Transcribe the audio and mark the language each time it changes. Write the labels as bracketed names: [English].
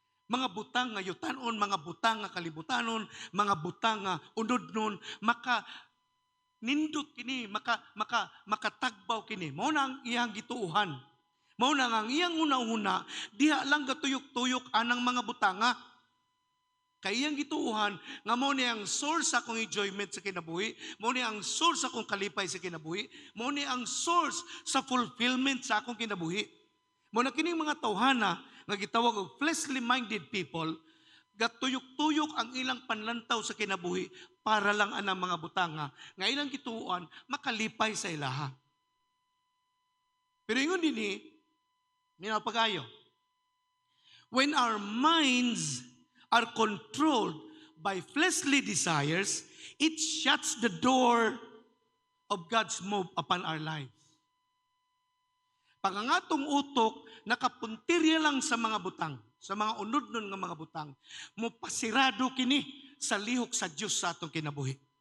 [Cebuano] Mga butang nga yutanon, mga butang nga kalibutanon, mga butang nga unudnon, nindot kini, makatagbaw kini. Mao na ang iyang gituuhan. Mao na ang iyang una-una, diha lang gatuyok-tuyok anang mga butanga. Kay iyang gituuhan, nga mo ni ang source sa akong enjoyment sa kinabuhi, mo ni ang source sa akong kalipay sa kinabuhi, mo ni ang source sa fulfillment sa akong kinabuhi. Mo na kining mga tawhana nga gitawag og fleshly minded people, gatuyok-tuyok ang ilang panlantaw sa kinabuhi para lang anang mga butanga nga ilang gituuan makalipay sa ilaha. Pero ingon dinhi, minapagayo. [English] When our minds are controlled by fleshly desires, it shuts the door of God's move upon our lives. [Cebuano] Pag ang atong utok, nakapuntirya lang sa mga butang, sa mga unod-nun nga mga butang, mupasirado kini sa lihok sa Diyos sa atong kinabuhi.